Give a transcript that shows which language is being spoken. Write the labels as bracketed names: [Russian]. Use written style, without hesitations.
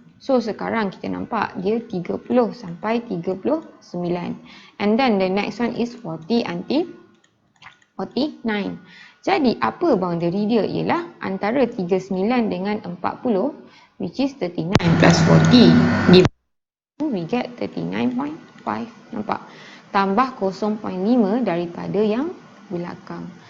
[Malay] So, sekarang kita nampak dia 30 sampai 39. [English] And then the next one is 40 until 49. [Malay] Jadi, apa boundary dia ialah antara 39 dengan 40, [English] which is 39 plus 40. We get 39.5. [Malay] Nampak? Tambah 0.5 daripada yang belakang.